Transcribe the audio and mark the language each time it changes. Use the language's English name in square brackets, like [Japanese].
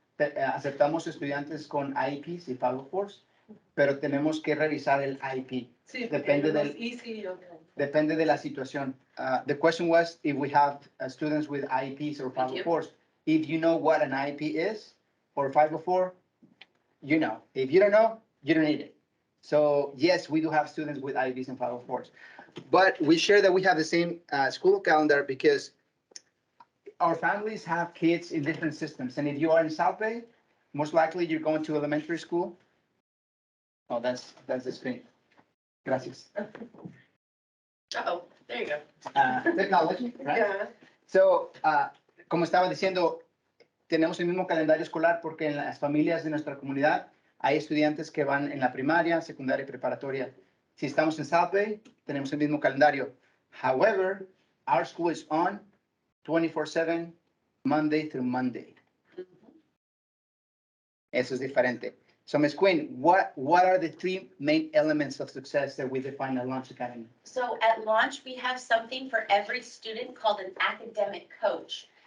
[Spanish] Aceptamos estudiantes con IEPs y 504s, pero tenemos que revisar el IEP. Sí, Depende los del- [English] easy, okay. [Spanish] Depende de la situación. [English] The question was if we have students with IEPs or 504s. If you know what an IEP is or 504, you know. If you don't know, you don't need it. So yes, we do have students with IEPs and 504s. But we share that we have the same school calendar because our families have kids in different systems. And if you are in South Bay, most likely you're going to elementary school. Oh, that's the screen. Gracias. Uh-oh, there you go. Technology, right? Yeah. [Spanish] So, como estaba diciendo, tenemos el mismo calendario escolar porque en las familias de nuestra comunidad hay estudiantes que van en la primaria, secundaria y preparatoria. Si estamos en South Bay, tenemos el mismo calendario. [English] However, our school is on 24/7, Monday through Monday. [Spanish] Eso es diferente. [English] So, Ms. Quinn, what are the three main elements of success that we define at Launch Academy? So at Launch, we have something for every student called an academic coach.